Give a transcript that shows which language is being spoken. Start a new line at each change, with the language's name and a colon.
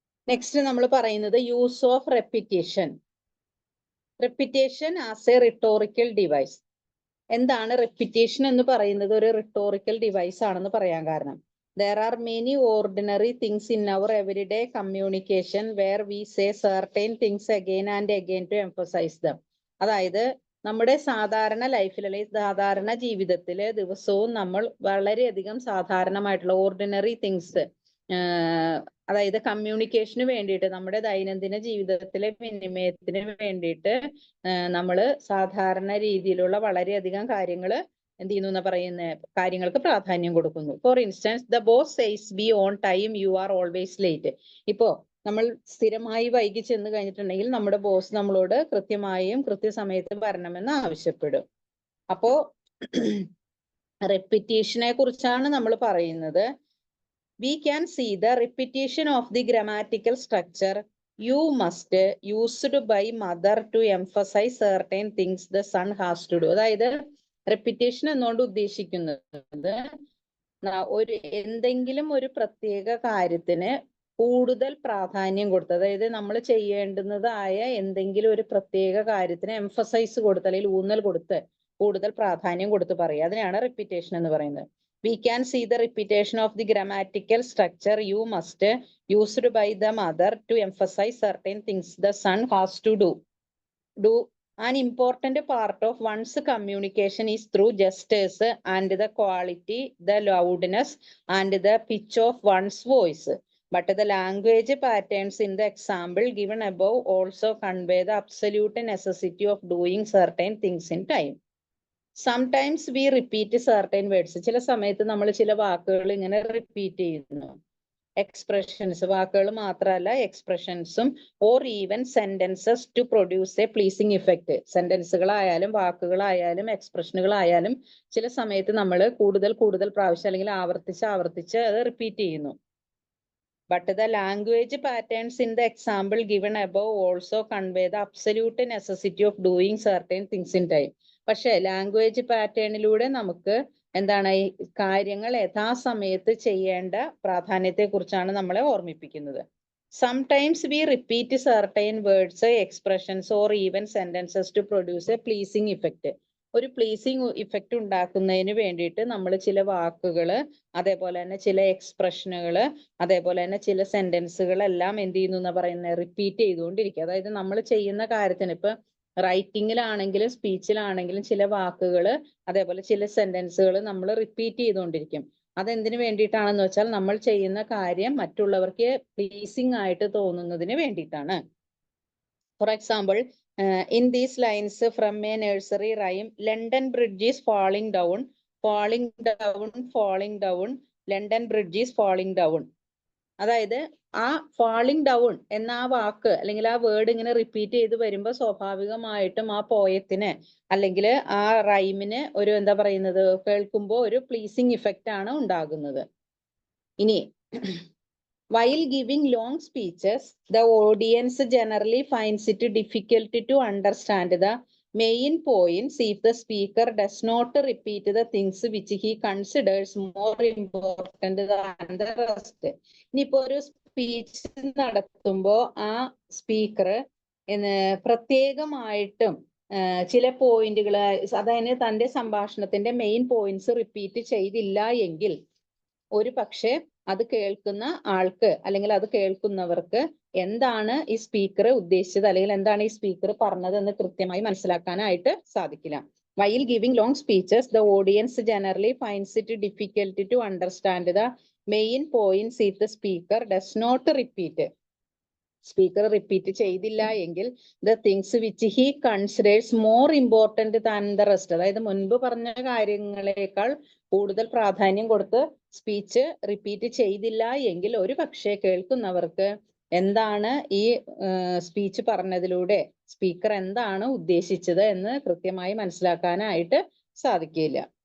English: next
Malayalam: നമ്മൾ പറയുന്നത്
English: Use of repetition. Repetition as a rhetorical device.
Malayalam: എന്താണ് റെപ്പിറ്റേഷൻ എന്ന് പറയുന്നത്? ഒരു റിട്ടോറിക്കൽ ഡിവൈസ് ആണെന്ന് പറയാൻ കാരണം,
English: there are many ordinary things in our everyday communication where we say certain things again and again to emphasize them.
Malayalam: അതായത് നമ്മുടെ സാധാരണ ലൈഫിൽ അല്ലെങ്കിൽ സാധാരണ ജീവിതത്തില് ദിവസവും നമ്മൾ വളരെയധികം സാധാരണമായിട്ടുള്ള ഓർഡിനറി തിങ്സ്, അതായത് കമ്മ്യൂണിക്കേഷന് വേണ്ടിയിട്ട്, നമ്മുടെ ദൈനംദിന ജീവിതത്തിലെ വിനിമയത്തിന് വേണ്ടിയിട്ട് നമ്മൾ സാധാരണ രീതിയിലുള്ള വളരെയധികം കാര്യങ്ങൾ എന്ത് ചെയ്യുന്നു എന്ന് പറയുന്ന കാര്യങ്ങൾക്ക് പ്രാധാന്യം കൊടുക്കുന്നു.
English: For instance, the boss says be on time, you are always late.
Malayalam: ഇപ്പോ നമ്മൾ സ്ഥിരമായി വൈകി ചെന്ന് കഴിഞ്ഞിട്ടുണ്ടെങ്കിൽ നമ്മുടെ ബോസ് നമ്മളോട് കൃത്യമായും കൃത്യസമയത്ത് വരണമെന്ന് ആവശ്യപ്പെടും. അപ്പോ റെപ്പിറ്റേഷനെ കുറിച്ചാണ് നമ്മൾ പറയുന്നത്.
English: We can see the repetition of the grammatical structure you must used by mother to emphasize certain things the son has to do.
Malayalam: അതായത് റെപ്പിറ്റേഷൻ എന്നുകൊണ്ട് ഉദ്ദേശിക്കുന്നത് ഒരു എന്തെങ്കിലും ഒരു പ്രത്യേക കാര്യത്തിന് കൂടുതൽ പ്രാധാന്യം കൊടുത്ത്, അതായത് നമ്മൾ ചെയ്യേണ്ടുന്നതായ എന്തെങ്കിലും ഒരു പ്രത്യേക കാര്യത്തിന് എംഫസൈസ് കൊടുത്ത് അല്ലെങ്കിൽ ഊന്നൽ കൊടുത്ത് കൂടുതൽ പ്രാധാന്യം കൊടുത്ത് പറയുക, അതിനെയാണ് റെപ്പിറ്റേഷൻ എന്ന് പറയുന്നത്.
English: We can see the repetition of the grammatical structure you must used by the mother to emphasize certain things the son has to do. An important part of one's communication is through gestures and the quality, the loudness and the pitch of one's voice. But the language patterns in the example given above also convey the absolute necessity of doing certain things in time. Sometimes we repeat certain words.
Malayalam: ചില സമയത്ത് നമ്മൾ ചില വാക്കുകൾ ഇങ്ങനെ repeat ചെയ്യുന്നു. Expressions, വാക്കുകൾ മാത്രമല്ല എക്സ്പ്രഷൻസും,
English: Or even sentences to produce a pleasing effect.
Malayalam: സെന്റൻസുകളായാലും വാക്കുകളായാലും എക്സ്പ്രഷനുകളായാലും ചില സമയത്ത് നമ്മൾ കൂടുതൽ പ്രാവശ്യം അല്ലെങ്കിൽ ആവർത്തിച്ച് അത് റിപ്പീറ്റ് ചെയ്യുന്നു.
English: But the language patterns in the example given above also convey the absolute necessity of doing certain things in time.
Malayalam: പക്ഷേ ലാംഗ്വേജ് പാറ്റേണിലൂടെ നമുക്ക് എന്താണ് ഈ കാര്യങ്ങൾ യഥാസമയത്ത് ചെയ്യേണ്ട പ്രാധാന്യത്തെ കുറിച്ചാണ് നമ്മളെ ഓർമ്മിപ്പിക്കുന്നത്.
English: Sometimes we repeat certain words, expressions or even sentences to produce a pleasing effect.
Malayalam: ഒരു പ്ലീസിങ് ഇഫക്റ്റ് ഉണ്ടാക്കുന്നതിന് വേണ്ടിയിട്ട് നമ്മൾ ചില വാക്കുകൾ, അതേപോലെ തന്നെ ചില എക്സ്പ്രഷനുകൾ, അതേപോലെ തന്നെ ചില സെന്റൻസുകൾ എല്ലാം എന്ത് ചെയ്യുന്നു എന്ന് പറയുന്നത് റിപ്പീറ്റ് ചെയ്തുകൊണ്ടിരിക്കുക. അതായത് നമ്മൾ ചെയ്യുന്ന കാര്യത്തിന് ഇപ്പൊ റൈറ്റിങ്ങിലാണെങ്കിലും സ്പീച്ചിലാണെങ്കിലും ചില വാക്കുകൾ അതേപോലെ ചില സെന്റൻസുകൾ നമ്മൾ റിപ്പീറ്റ് ചെയ്തുകൊണ്ടിരിക്കും. അതെന്തിനു വേണ്ടിയിട്ടാണെന്ന് വെച്ചാൽ നമ്മൾ ചെയ്യുന്ന കാര്യം മറ്റുള്ളവർക്ക് പ്ലീസിങ് ആയിട്ട് തോന്നുന്നതിന് വേണ്ടിയിട്ടാണ്.
English: For example, in these lines from a nursery rhyme, London Bridge is falling down, falling down, falling down, London Bridge is falling down.
Malayalam: അതായത് ആ ഫാളിംഗ് ഡൗൺ എന്ന ആ വാക്ക് അല്ലെങ്കിൽ ആ വേർഡ് ഇങ്ങനെ റിപ്പീറ്റ് ചെയ്ത് വരുമ്പോൾ സ്വാഭാവികമായിട്ടും ആ പോയത്തിന് അല്ലെങ്കിൽ ആ റൈമിന് ഒരു എന്താ പറയുന്നത് കേൾക്കുമ്പോൾ ഒരു പ്ലീസിങ് ഇഫക്റ്റ് ആണ് ഉണ്ടാകുന്നത്.
English: ഇനി while giving long speeches, the audience generally finds it difficult to understand the main points if the speaker does not repeat the things which he considers more important than the rest.
Malayalam: ഇനിയിപ്പോ ഒരു speech നടത്തുമ്പോൾ ആ speaker പ്രത്യേകമായിട്ടും ചില പോയിന്റുകൾ, അതായത് തന്റെ സംഭാഷണത്തിന്റെ main points repeat ചെയ്തില്ല എങ്കിൽ ഒരു പക്ഷേ അത് കേൾക്കുന്ന ആൾക്ക് അല്ലെങ്കിൽ അത് കേൾക്കുന്നവർക്ക് എന്താണ് ഈ സ്പീക്കർ ഉദ്ദേശിച്ചത് അല്ലെങ്കിൽ എന്താണ് ഈ സ്പീക്കർ പറഞ്ഞത് എന്ന് കൃത്യമായി മനസ്സിലാക്കാനായിട്ട് സാധിക്കില്ല.
English: While giving long speeches, the audience generally finds it difficult to understand the main points if the speaker does not repeat.
Malayalam: Speaker repeat ചെയ്തില്ല എങ്കിൽ
English: the things which he considers more important than the rest,
Malayalam: അതായത് മുൻപ് പറഞ്ഞ കാര്യങ്ങളെക്കാൾ കൂടുതൽ പ്രാധാന്യം കൊടുത്ത് speech repeat ചെയ്തില്ല എങ്കിൽ ഒരു പക്ഷേ കേൾക്കുന്നവർക്ക് എന്താണ് ഈ സ്പീച്ച് പറഞ്ഞതിലൂടെ സ്പീക്കർ എന്താണ് ഉദ്ദേശിച്ചത് എന്ന് കൃത്യമായി മനസ്സിലാക്കാനായിട്ട് സാധിക്കില്ല.